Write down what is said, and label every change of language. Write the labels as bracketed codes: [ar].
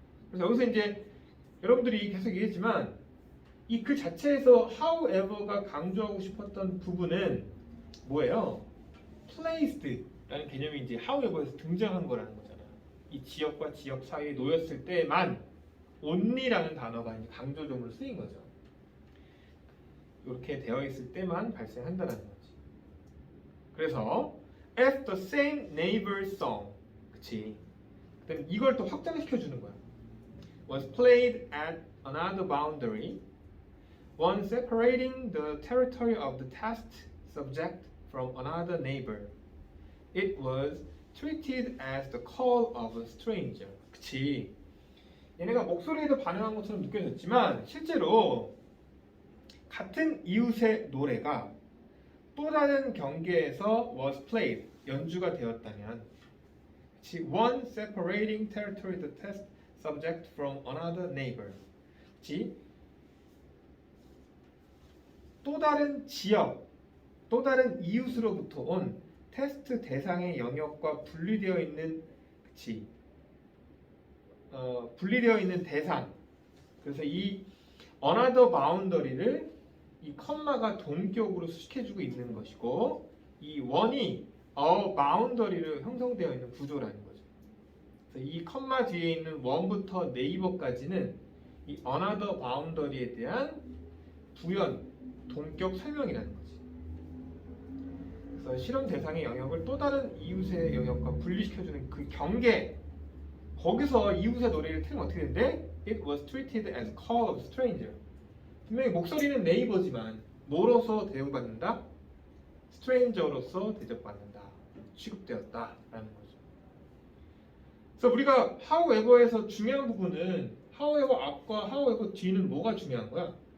[ko] 그래서 여기서 이제 여러분들이 계속 얘기했지만 이 글 자체에서 however가 강조하고 싶었던 부분은 뭐예요? placed라는 개념이 이제 however에서 등장한 거라는 거잖아. 이 지역과 지역 사이에 놓였을 때만 only라는 단어가 이제 강조점으로 쓰인 거죠. 이렇게 되어 있을 때만 발생한다는 거지. 그래서 [en] as the same neighbor song, [ko] 그치? 그다음 이걸 또 확장시켜 주는 거야. [en] Was played at another boundary, one separating the territory of the test subject from another neighbor. It was treated as the call of a stranger. [ko] 그치? 얘네가 목소리에도 반응한 것처럼 느껴졌지만 실제로 같은 이웃의 노래가 또 다른 경계에서 [en] was played, [ko] 연주가 되었다면 그치? [en] One separating territory the test subject from another neighbor. [ko] 그치? 또 다른 지역, 또 다른 이웃으로부터 온 테스트 대상의 영역과 분리되어 있는 그치? 분리되어 있는 대상. 그래서 이 [en] another boundary [ko] 를 이 컴마가 동격으로 수식해주고 있는 것이고 이 one이 a boundary를 형성되어 있는 구조라는 거죠. 그래서 이 컴마 뒤에 있는 one부터 네이버까지는 이 another boundary에 대한 부연, 동격 설명이라는 거지. 그래서 실험 대상의 영역을 또 다른 이웃의 영역과 분리시켜주는 그 경계, 거기서 이웃의 노래를 틀면 어떻게 되는데? [en] It was treated as a call of stranger. [ko] 분명히 목소리는 네이버지만 뭐로서 대우받는다? stranger로서 대접받는다, 취급되었다라는 거죠. 그래서 우리가 however에서 중요한 부분은 however 앞과 however 뒤는 뭐가 중요한 거야?